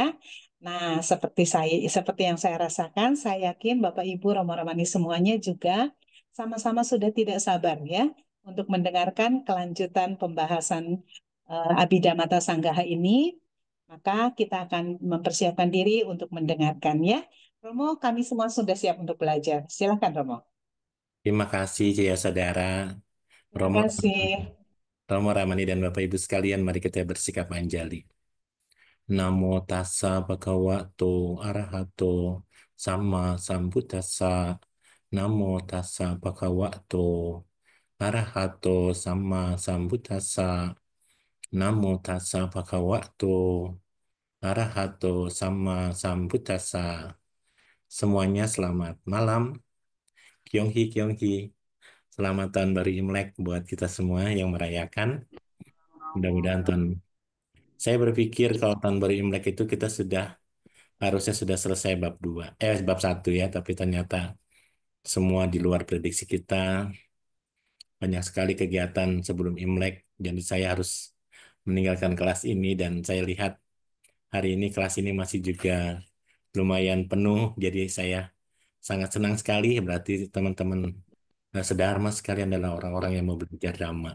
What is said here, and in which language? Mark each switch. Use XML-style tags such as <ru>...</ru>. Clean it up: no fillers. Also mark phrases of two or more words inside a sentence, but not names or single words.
<id>Nah, seperti yang saya rasakan, saya yakin Bapak Ibu Romo Romani semuanya juga sama-sama sudah tidak sabar ya untuk mendengarkan kelanjutan pembahasan Abhidhamma Sanggaha ini. Maka kita akan mempersiapkan diri untuk mendengarkan ya. Romo, kami semua sudah siap untuk belajar. Silakan Romo. Terima kasih, Jaya Saudara. Terima Romo, kasih. Romo Ramani dan Bapak Ibu sekalian, mari kita bersikap manjali.</id> <pi>Namo tassa bhagavato arahato sama sambuddhassa. Namo tassa bhagavato arahato sama sambuddhassa. Namo tassa bhagavato arahato sama sambuddhassa.</pi> <id>Semuanya selamat malam.</id> <zh>Kyonghi, Kyonghi.</zh> <id>Selamat tahun baru Imlek buat kita semua yang merayakan. Mudah-mudahan tahun saya berpikir kalau tahun baru Imlek itu kita harusnya sudah selesai bab 1 ya, tapi ternyata semua di luar prediksi kita, banyak sekali kegiatan sebelum Imlek, jadi saya harus meninggalkan kelas ini dan saya lihat hari ini kelas ini masih juga lumayan penuh, jadi saya sangat senang sekali, berarti teman-teman sedharma sekalian adalah orang-orang yang mau belajar Dhamma.</id>